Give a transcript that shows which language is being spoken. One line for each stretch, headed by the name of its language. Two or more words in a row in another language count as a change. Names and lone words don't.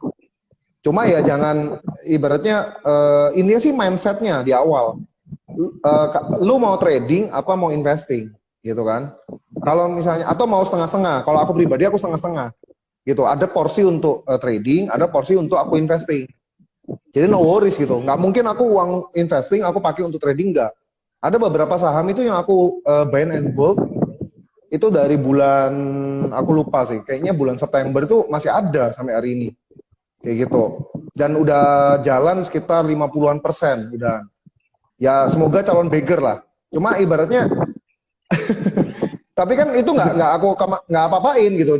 Indonesian: Cuma ya jangan, ibaratnya intinya sih mindsetnya di awal. Lu mau trading apa mau investing gitu kan. Kalau misalnya, atau mau setengah-setengah, kalau aku pribadi aku setengah-setengah gitu. Ada porsi untuk trading, ada porsi untuk aku investing. Jadi
English: no worries
Indonesian: gitu. Nggak mungkin aku uang investing aku pakai untuk trading, nggak. Ada beberapa saham itu yang aku
English: buy and hold
Indonesian: itu dari bulan, aku lupa sih, kayaknya bulan September itu masih ada sampai hari ini. Kayak gitu. Dan udah jalan sekitar 50-an% udah. Ya semoga calon beggar lah. Cuma ibaratnya tapi kan itu nggak apa-apain gitu.